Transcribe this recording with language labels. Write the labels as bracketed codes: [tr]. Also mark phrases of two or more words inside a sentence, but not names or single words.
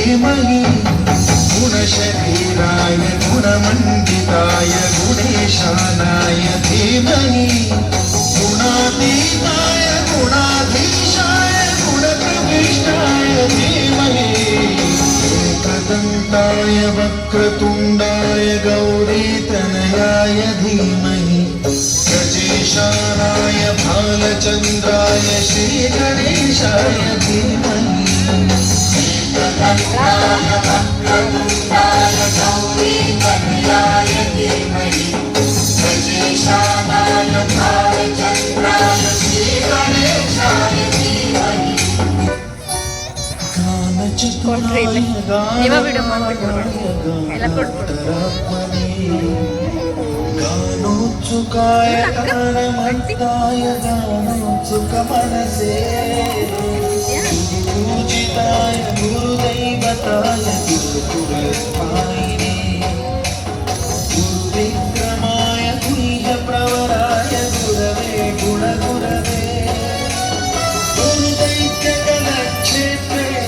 [sa] धीमहि गुणशरीराय गुणमण्डिताय गुणेशानाय धीमहि गुणातीताय गुणाधीशाय गुणप्रविष्टाय धीमहि एकदन्ताय वक्रतुण्डाय गौरीतनयाय धीमहि गजेशानाय भालचन्द्राय श्रीगणेशाय धीमहि एकदन्ताय वक्रतुण्डाय गौरीतनयाय धीमहि गजेशानाय भालचन्द्राय श्रीगणेशाय धीमहि [kn] ಕೊಟ್ರಿ ಇಲ್ಲಿ ನೀವ ವಿಡಿಯೋ ಮಾಡ್ಬಿಟ್ಟು ಎಲ್ಲ ಕೊಟ್ಬಿಡು [sa] गानोत्सुकाय गानमत्ताय गानोत्सुकमनसे पूजिताय गुरुदैवताय गुरुकुलस्थायिने गुरुविक्रमाय गुह्यप्रवराय गुरवे गुणगुरवे गुरुदैत्यगणक्षेत्रे